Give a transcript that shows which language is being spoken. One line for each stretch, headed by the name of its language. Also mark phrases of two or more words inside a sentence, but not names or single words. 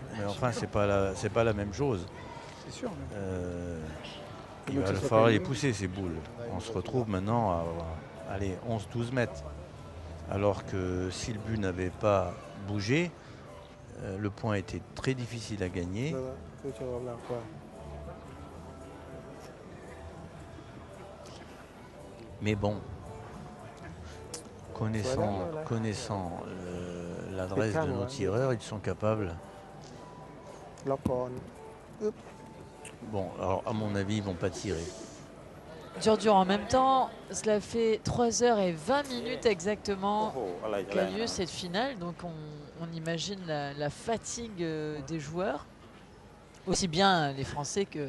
French: mais enfin, c'est pas la même chose. C'est sûr. Mais... Il Donc, va ça falloir s'appelle- les pousser, ces boules. On se retrouve maintenant à allez, 11-12 mètres. Alors que si le but n'avait pas bougé, le point était très difficile à gagner.
Thai: แล้วคือโชว์กำลังกว่า
French: Mais bon, connaissant l'adresse de nos tireurs, ils sont capables.
Thai: ล็อกก่อน
French: Bon, alors à mon avis, ils vont pas tirer. Dur en même temps, cela fait 3h20 exactement qu'a lieu cette finale. Donc on imagine la fatigue des joueurs, aussi bien les Français que,